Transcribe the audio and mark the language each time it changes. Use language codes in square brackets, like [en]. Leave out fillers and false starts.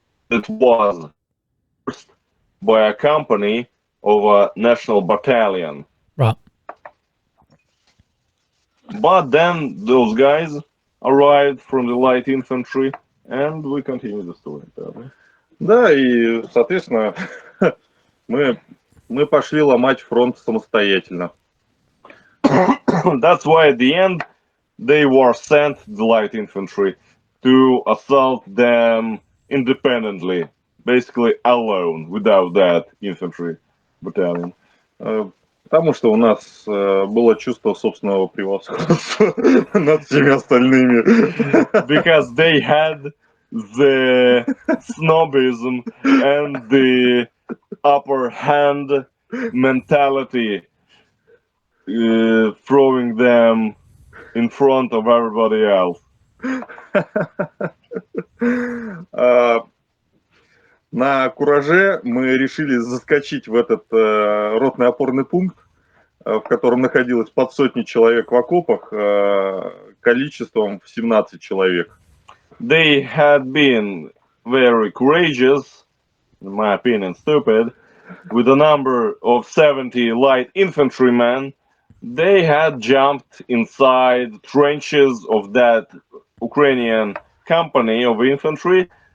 [en] That was first by a company of a national battalion. Right. But then those guys arrived from the light infantry, and we continue the story. [ru] Да, и, соответственно, мы пошли ломать фронт самостоятельно. [en] That's why at the end they were sent the light infantry to assault them independently, basically alone, without that infantry battalion. [ru] Потому что у нас было чувство собственного превосходства над всеми остальными. [en] Because they had the snobism and the upper hand mentality, throwing them in front of everybody else. [ru] На кураже мы решили заскочить в этот ротный опорный пункт, в котором находилось под сотни человек в окопах, количеством в 17 человек. [en] They had been very courageous, in my opinion, stupid, with a number of 70 light infantrymen. They had jumped inside trenches of that Ukrainian company of infantry.